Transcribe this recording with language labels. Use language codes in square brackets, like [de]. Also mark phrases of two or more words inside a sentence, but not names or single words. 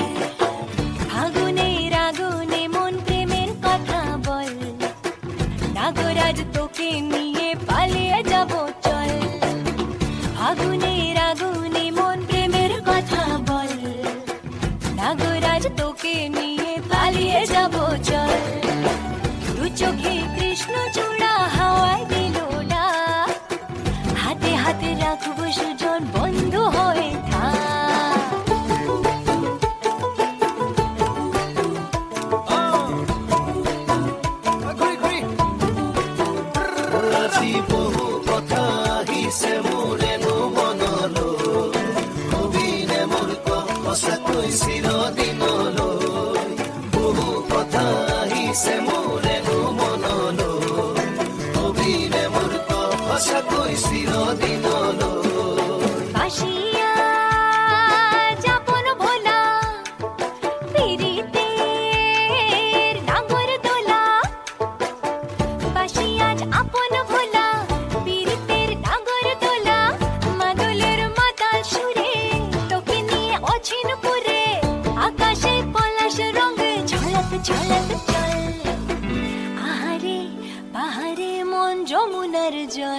[bn] আগুনের আগুনে মন প্রেমের কথা বল, নাগরাজ তোকে নিয়ে পালিয়ে যাব চল, আগুনের আগুনে মন প্রেমের কথা বল, নাগরাজ তোকে নিয়ে পালিয়ে যাব চল। দু চোখে কৃষ্ণ চূড়া হাওয়ায় দিল ডাক, হাতে হাতে রাখবো সুজন বন্ধু হয়ে থাক। [as] আজি বহু কথা আহিছে মোৰেনো মনলৈ, কবিনে মোৰ সঁচাকৈ চিৰদিনলৈ, বহু কথা আহিছে মোৰেনো মনলৈ, কবিনে মোৰ সঁচাকৈ চিৰদিনলৈ। [bn] বাসিয়া যাপন ভোলা, পিরিতের নাগর দোলা, বাসিয়া আপন ভোলা, পিরিতের নাগর দোলা, মাদলের মাতাল সুরে তোকে নিয়ে অছিন পুরে, আকাশে পলাশ রঙ ঝলক ঝলক চল, আহারে পাহাড়ে মন যমুনার জল,